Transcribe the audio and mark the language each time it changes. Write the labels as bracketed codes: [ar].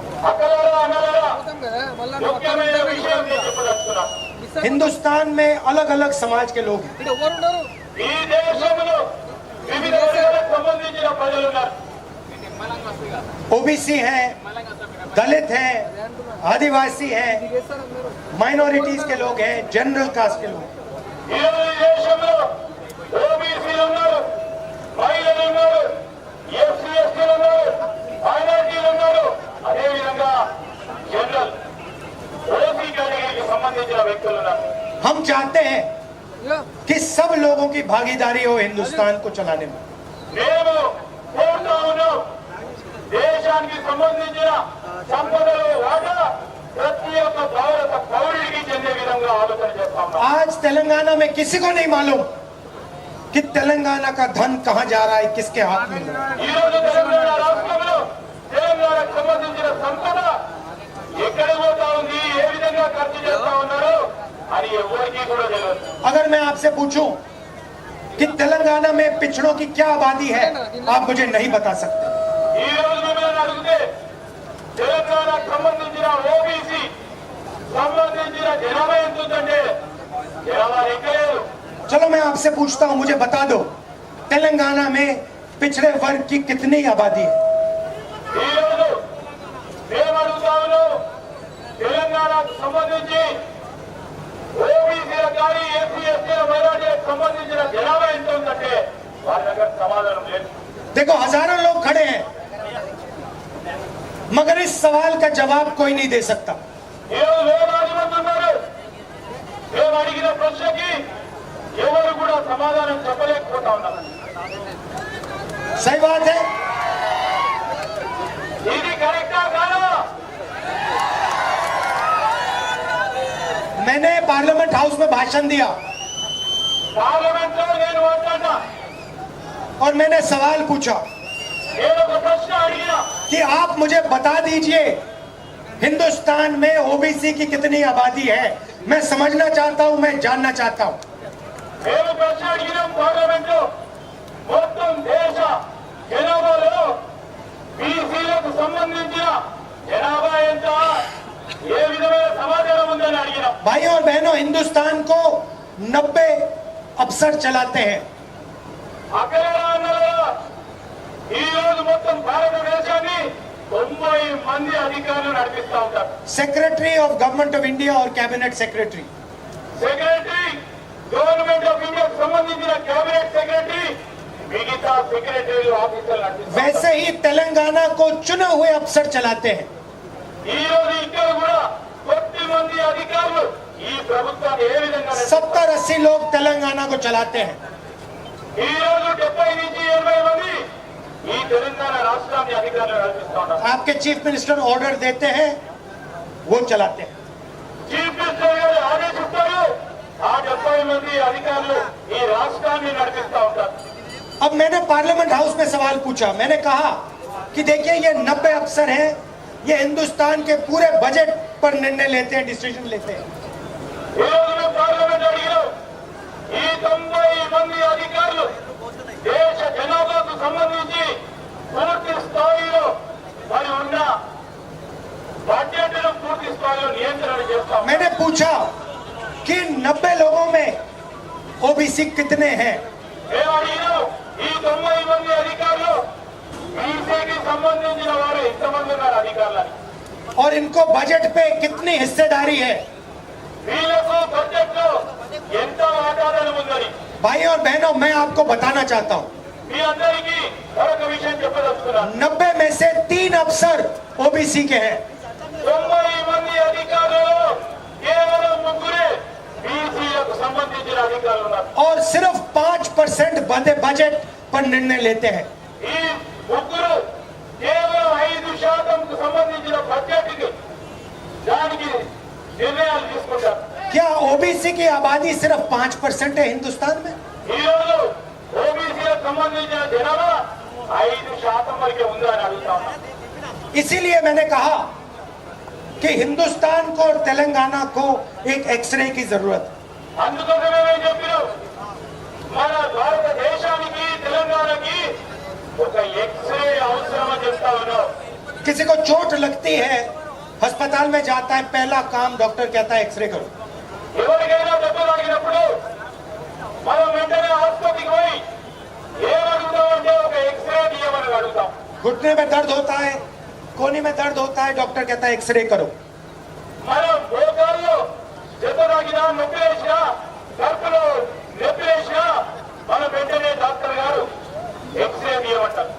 [te] అక్కలారా అన్నలారా ముఖ్యమైన విషయం నేను చెప్పదలుచుకున్నా. [hi] हिंदुस्तान में अलग अलग समाज के लोग हैं। [te] ఈ దేశంలో వివిధ వర్గాలకు సంబంధించిన ప్రజలు ఉన్నారు. [hi] ओबीसी हैं, दलित हैं, आदिवासी हैं, माइनॉरिटीज के लोग हैं, जनरल कास्ट के लोग हैं। [te] ఈరోజు ఈ దేశంలో ఓబీసీలు ఉన్నారు, మహిళలు ఉన్నారు, ఎస్సీ ఎస్టీలు ఉన్నారు, మైనారిటీలు ఉన్నారు, అదేవిధంగా జనరల్ ఓసీ కేటగిరీకి సంబంధించిన వ్యక్తులు ఉన్నారు. [hi] हम चाहते हैं कि सब लोगों की भागीदारी हो हिंदुस्तान को चलाने में। [te] మేము కోరుతా ఉన్నాం, దేశానికి సంబంధించిన సంపదలో వాటా ప్రతి ఒక్క భారత పౌరుడికి చెందే విధంగా ఆలోచన చేస్తా ఉన్నాం. [hi] आज तेलंगाना में किसी को नहीं मालूम कि तेलंगाना का धन कहाँ जा रहा है, किसके हाथ में है। [te] ఈ రోజు తెలంగాణ రాష్ట్రంలో తెలంగాణకు సంబంధించిన సంపద ఎక్కడ పోతా ఉంది, ఏ విధంగా ఖర్చు చేస్తా ఉన్నారు అని ఎవరికి కూడా తెలియదు. [hi] अगर मैं आपसे पूछूं कि तेलंगाना में पिछड़ों की क्या आबादी है, आप मुझे नहीं बता सकते। [te] ఈ రోజు మిమ్మల్ని అడిగితే తెలంగాణకు సంబంధించిన ఓబీసీ సంబంధించిన జనాభా ఎంత ఉందంటే జనాభా లెక్కలేదు. [hi] चलो मैं आपसे पूछता हूं, मुझे बता दो तेलंगाना में पिछड़े वर्ग की कितनी आबादी है। [te] ఈ రోజు మేము అడుగుతా ఉన్నాం, తెలంగాణకు సంబంధించి ఓబీసీల కానీ ఎస్సీ ఎస్టీల మైనార్టీలకు సంబంధించిన జనాభా ఎంత ఉందంటే వాళ్ళ దగ్గర సమాధానం లేదు. [hi] देखो हजारों लोग खड़े हैं मगर इस सवाल का जवाब कोई नहीं दे सकता। [te] ఈరోజు వేలాది మంది ఉన్నారు. మేము అడిగిన ప్రశ్నకి ఎవరు కూడా సమాధానం చెప్పలేకపోతా ఉన్నారు. [hi] सही बात है। [te] ఇది కరెక్టా కాదా? [hi] मैंने पार्लियामेंट हाउस में भाषण दिया [te] పార్లమెంట్ లో నేను మాట్లాడినా, [hi] और मैंने सवाल पूछा [te] నేను ఒక ప్రశ్న అడిగినా, [hi] कि आप मुझे बता दीजिए हिंदुस्तान में ओबीसी की कितनी आबादी है। मैं समझना चाहता हूं, मैं जानना चाहता हूं। [te] మేము ప్రశ్న అడిగినాం పార్లమెంట్ లో మొత్తం దేశ జనాభాలో బీసీలకు సంబంధించిన జనాభా ఎంత, ఏ విధమైన సమాచారం ఉందని అడిగినాం. [hi] भाइयों और बहनों, हिंदुस्तान को 90 अफसर चलाते हैं। [te] అక్కలేరా అన్నారా? ఈ రోజు మొత్తం భారతదేశాన్ని 90 మంది అధికారులు నడిపిస్తా ఉంటారు. [hi] Secretary of government of India और cabinet secretary. [te] Secretary government of ఇండియాకు సంబంధించిన కేబినెట్ సెక్రటరీ, మిగతా సెక్రటరీ ఆఫీసర్లు నడిపిస్తారు. [hi] वैसे ही तेलंगाना को चुने हुए अफसर चलाते हैं। [te] ఈ రోజు ఇక్కడ కూడా 10 మంది అధికారులు ఈ ప్రభుత్వాన్ని ఏ విధంగా నడిపిస్తారు? [hi] 70-80 लोग तेलंगाना को चलाते हैं। [te] ఈ రోజు 70 నుంచి 80 మంది ఈ తెలంగాణ రాష్ట్రాన్ని అధికారులు నడిపిస్తా ఉన్నారు. [hi] आपके चीफ मिनिस्टर ऑर्डर देते हैं, वो चलाते हैं। [te] చీఫ్ మినిస్టర్ గారు ఆదేశిస్తారు, ఆ 70 మంది అధికారులు ఈ రాష్ట్రాన్ని నడిపిస్తా ఉంటారు. [hi] अब मैंने पार्लियामेंट हाउस में सवाल पूछा। मैंने कहा कि देखिए ये 90 अफसर हैं, ये हिंदुस्तान के पूरे बजट पर निर्णय लेते हैं, डिसीजन लेते हैं। [te] ఈ రోజు మేము పార్లమెంట్ అడిగినాం, ఈ 90 మంది అధికారులు దేశ జనాభాకు సంబంధించి పూర్తి స్థాయిలో మరి ఉన్న బడ్జెట్ను పూర్తి స్థాయిలో నియంత్రణ చేస్తాం. [hi] मैंने पूछा कि 90 लोगों में ओबीसी कितने हैं। [te] మేము అడిగినాం, ఈ 90 మంది అధికారులు బీసీకి సంబంధించిన వారు ఎంతమంది ఉన్నారు అధికారులని, [hi] और इनको बजट पे कितनी हिस्सेदारी है। [te] వీళ్ళకు బడ్జెట్ లో ఎంత వాటాదానం ఉందని [hi] भाई और बहनों, मैं आपको बताना चाहता हूँ, [te] మీ అందరికీ మరొక విషయం చెప్పదలుచుకున్నాను. [hi] 90 में से 3 अफसर ओबीसी के हैं। [te] 90 మంది అధికారులు కేవలం ముగ్గురే బీసీలకు సంబంధించిన అధికారులు ఉన్నారు. [hi] और सिर्फ 5% बजट पर निर्णय लेते हैं। [te] ఈ ముగ్గురు కేవలం 5% సంబంధించిన బడ్జెట్ కి దానికి నిర్ణయాలు తీసుకుంటారు. [hi] क्या ओबीसी की आबादी सिर्फ 5% है हिंदुस्तान में? [te] ఈ రోజు ఓబీసీలకు సంబంధించిన జనాభా 5% వరకే ఉందా అని అడుగుతా ఉన్నాం. [hi] इसीलिए मैंने कहा कि हिंदुस्तान को और तेलंगाना को एक एक्सरे की जरूरत है। [te] అందుకోసమే మేము చెప్పినాం, మన భారతదేశానికి తెలంగాణకి ఒక ఎక్స్రే అవసరం అని చెప్తా ఉన్నాం. [hi] किसी को चोट लगती है, अस्पताल में जाता है, पहला काम डॉक्टर कहता है एक्सरे करो। [te] ఎవరికైనా దెబ్బ తాకినప్పుడు మనం వెంటనే ఆసుపత్రికి పోయి ఏమడుగుతామంటే ఒక ఎక్స్రే తీయమని అడుగుతాం. [hi] घुटने में दर्द होता है, कोहनी में दर्द होता है, डॉक्टर कहता है एक्सरे करो। [te] మనం మోకాల్లో దెబ్బ తాకినా, నొప్పి వేసినా, కడుపులో నొప్పి వేసినా మనం వెంటనే డాక్టర్ గారు ఎక్స్రే తీయమంటారు.